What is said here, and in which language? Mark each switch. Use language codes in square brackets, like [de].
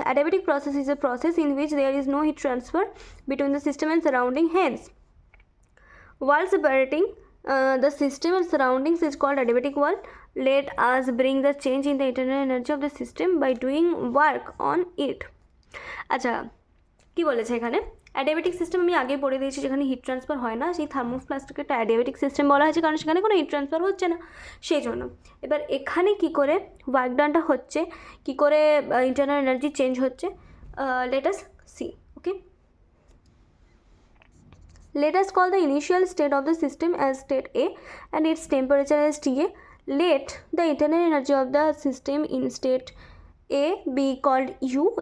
[en] Adiabatic process is a process in which there is no heat transfer between the system and surrounding. Hence, while separating the system and surroundings is called adiabatic wall. Let us bring the change in the internal energy of the system by doing work on it. [bn] আচ্ছা, কি বলেছে এখানে, adiabatic system আমি আগে পড়ে দিয়েছি, যেখানে heat transfer হয় না, সেই থার্মোফ্লাস্ককে একটা অ্যাডিয়াবেটিক সিস্টেম বলা হয়েছে, কারণ সেখানে কোনো হিট ট্রান্সফার হচ্ছে না, সেই জন্য। এবার এখানে কি করে ওয়ার্ক ডানটা হচ্ছে, কি করে ইন্টারনাল এনার্জি চেঞ্জ হচ্ছে, [en] Let us see. [bn] Okay, [en] Let us call the initial state of the system as state A and its temperature as TA. Let the internal energy of the system in state A be called U.